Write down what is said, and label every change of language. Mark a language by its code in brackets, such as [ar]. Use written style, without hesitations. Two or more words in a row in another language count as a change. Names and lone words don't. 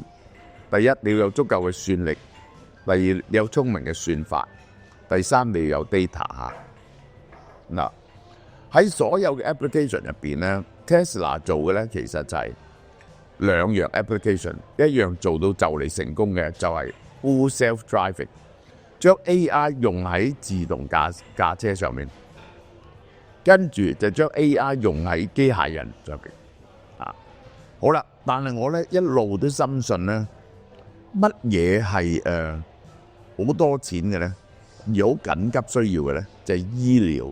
[yue] 第一，你要有足夠嘅算力；第二，你有聰明嘅算法；第三，你要有 data 嚇。嗱，喺所有嘅 application 入邊咧 ，Tesla 做嘅咧其實就係兩樣 application， 一樣做到就嚟成功嘅就係 [en] full self-driving， [yue] 將 AI 用喺自動駕車上面。跟住就將 AI 用喺機械人上邊啊！好啦，但係我咧一路都深信咧，乜嘢係好多錢嘅咧，而好緊急需要嘅咧，就係醫療。